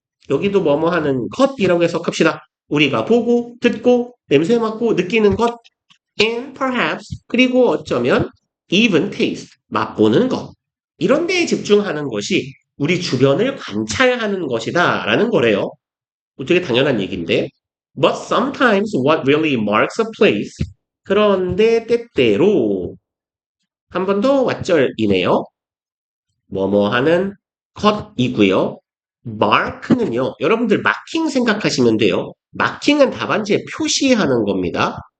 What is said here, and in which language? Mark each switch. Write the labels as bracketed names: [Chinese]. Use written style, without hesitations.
[Korean] 여기도 뭐뭐 하는 것이라고 해석합시다. 우리가 보고, 듣고, 냄새 맡고, 느끼는 것, [English] and perhaps, [Korean] 그리고 어쩌면 [English] even taste, [Korean] 맛보는 것. 이런 데에 집중하는 것이 우리 주변을 관찰하는 것이다 라는 거래요. 되게 당연한 얘기인데. [English] But sometimes what really marks a place. [Korean] 그런데 때때로 한 번 더 왓절이네요. 뭐뭐 하는 컷이고요. mark는요. 여러분들 마킹 생각하시면 돼요. 마킹은 답안지에 표시하는 겁니다.